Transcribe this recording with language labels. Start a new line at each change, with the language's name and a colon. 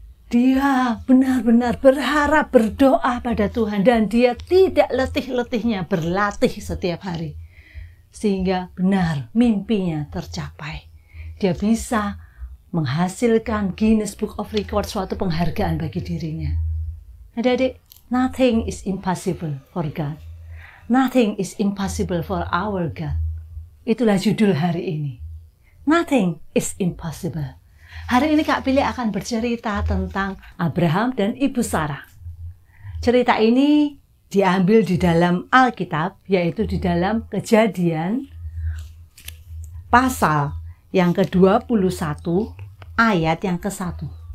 Indonesian: Dia benar-benar berharap, berdoa pada Tuhan, dan dia tidak letih-letihnya berlatih setiap hari. Sehingga benar mimpinya tercapai. Dia bisa menghasilkan Guinness Book of Records, suatu penghargaan bagi dirinya.
English: Adik-adik, nothing is impossible for God. Nothing is impossible for our God.
Indonesian: Itulah judul hari ini.
English: Nothing is impossible.
Indonesian: Hari ini Kak Pilih akan bercerita tentang Abraham dan Ibu Sarah. Cerita ini diambil di dalam Alkitab, yaitu di dalam Kejadian pasal yang ke-21 ayat yang ke-1.